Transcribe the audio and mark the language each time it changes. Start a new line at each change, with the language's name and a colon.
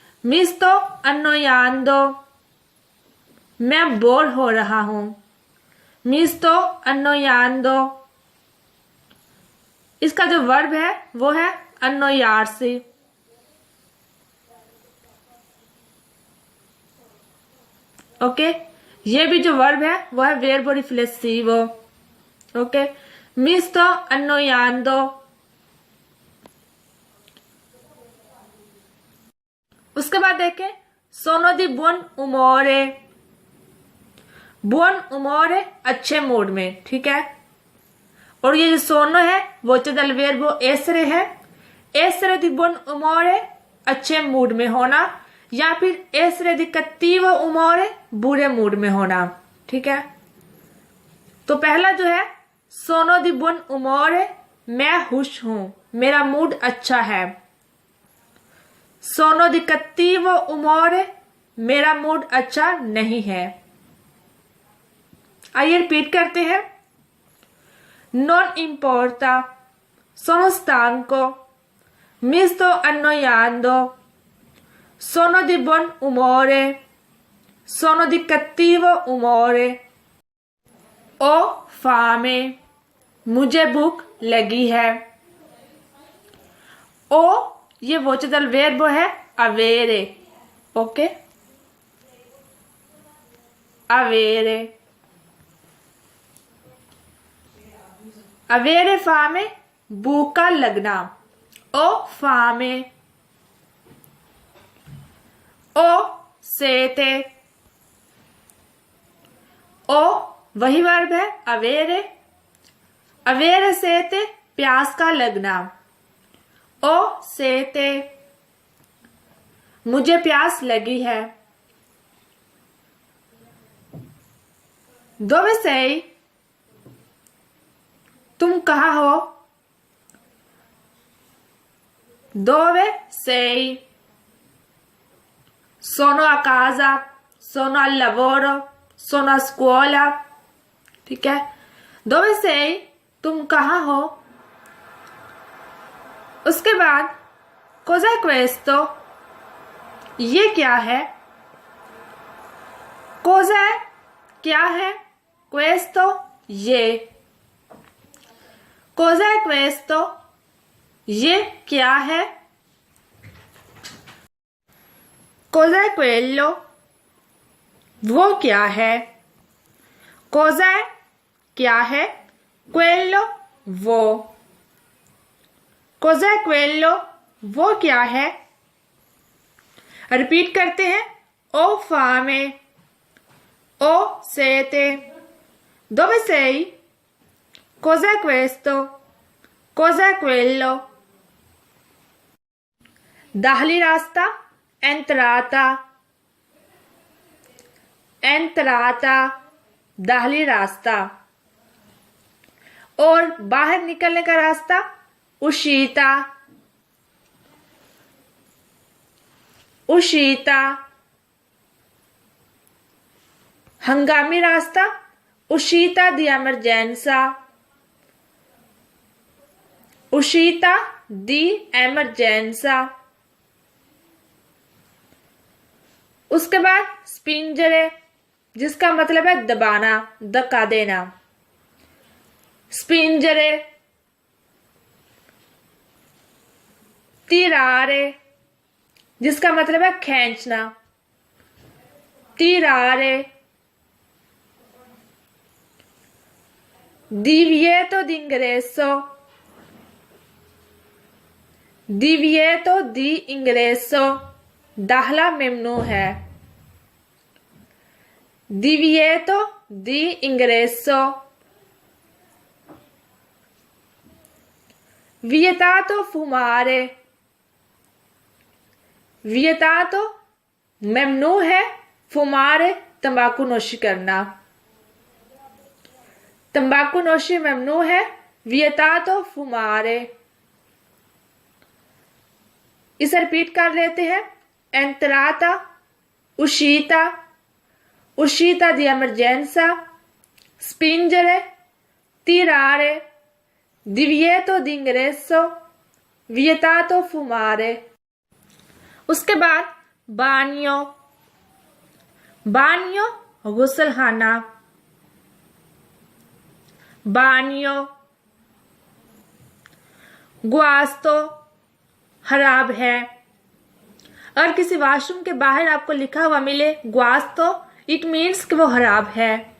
Italian: मिस्तो अन्नोयांदो
Hindi: मैं बोर हो रहा हूं. मिस्तो अन्नोयांदो इसका जो वर्ब है वो है annoyarsi। ओके, ये भी जो वर्ब है वो है verbo riflessivo।
Italian: ओके, mi sto annoiando।
Hindi: उसके बाद देखें
Italian: sono di buon umore।
Hindi: buon umore अच्छे मूड में, ठीक है। और ये जो सोनो है वो चदल verbo essere है।
Italian: essere di buon umore
Hindi: अच्छे मूड में होना, या फिर
Italian: essere di cattivo umore
Hindi: बुरे मूड में होना, ठीक है। तो पहला जो है
Italian: sono di buon umore,
Hindi: मैं खुश हूं, मेरा मूड अच्छा है।
Italian: sono di cattivo umore,
Hindi: मेरा मूड अच्छा नहीं है। आइए रिपीट करते हैं।
Italian: non importa, sono stanco, mi sto annoiando, sono di buon umore, sono di cattivo umore, ho fame,
Hindi: मुझे भूख लगी है। ओ ये वोचेदल verbo है avere। Okay, avere,
Italian: avere fame
Hindi: भूख का लगना।
Italian: ओ fame, ओ sete,
Hindi: ओ वही वर्ब है
Italian: avere, avere sete
Hindi: प्यास का लगना।
Italian: ओ sete,
Hindi: मुझे प्यास लगी है।
Italian: dove sei,
Hindi: तुम कहाँ हो।
Italian: dove sei, sono a casa, sono al lavoro, sono a scuola,
Hindi: ठीक है।
Italian: dove sei,
Hindi: तुम कहाँ हो। उसके बाद
Italian: cos'è questo,
Hindi: ये क्या है। cos'è क्या है, questo ये।
Italian: cos'è questo,
Hindi: ये क्या है।
Italian: cos'è quello,
Hindi: वो क्या है। cos'è क्या है, quello वो।
Italian: cos'è quello,
Hindi: वो क्या है। रिपीट करते हैं।
Italian: o fame, o sete, dove sei, cos'è questo, cos'è quello।
Hindi: दाहली रास्ता entrata, entrata दाहली रास्ता। और बाहर निकलने का रास्ता uscita, uscita। हंगामी रास्ता
Italian: uscita di emergenza, uscita di emergenza।
Hindi: उसके बाद spingere, जिसका मतलब है दबाना, धक्का देना। spingere, tirare, जिसका मतलब है खींचना, tirare।
Italian: divieto d'ingresso, divieto di ingresso
Hindi: दाखला मेमनू है।
Italian: divieto di ingresso, vietato fumare,
Hindi: vietato मेमनू है, fumare तंबाकू नोशी करना, तंबाकू नोशी मेमनू है,
Italian: vietato fumare।
Hindi: इसे रिपीट कर लेते हैं।
Italian: entrata, uscita, uscita di emergenza, spingere, tirare, divieto d'ingresso, vietato fumare।
Hindi: उसके बाद bagno, bagno गुसलखाना, bagno। गुआस्तो खराब है। अगर किसी वॉशरूम के बाहर आपको लिखा हुआ मिले गुआस्तो, इट मीन्स कि वो खराब है।